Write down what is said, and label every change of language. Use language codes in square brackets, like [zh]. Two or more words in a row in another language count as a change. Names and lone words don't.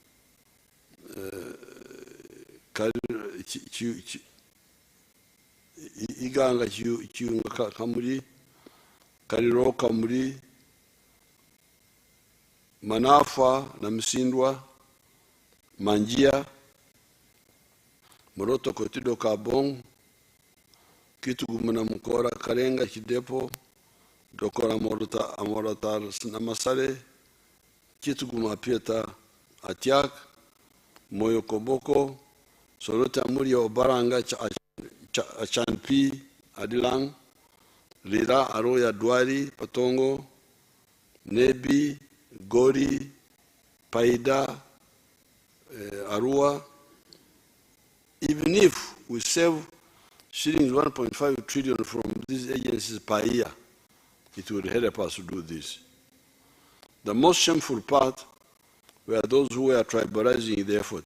[en] iganga chiyunga kamuli kaliro kamuli manafa na msindwa manjia moroto kotido kabong kitugumana mukora karenga kidepo dokora amorota na masare kituguma pieta atiak moyo koboko sorota muri obaranga chanpi adilang lira aroya dwari patongo nebi gori paida arua. Even if we save shillings 1.5 trillion from these agencies per year, it would help us to do this. The most shameful part were those who were tribalizing the effort.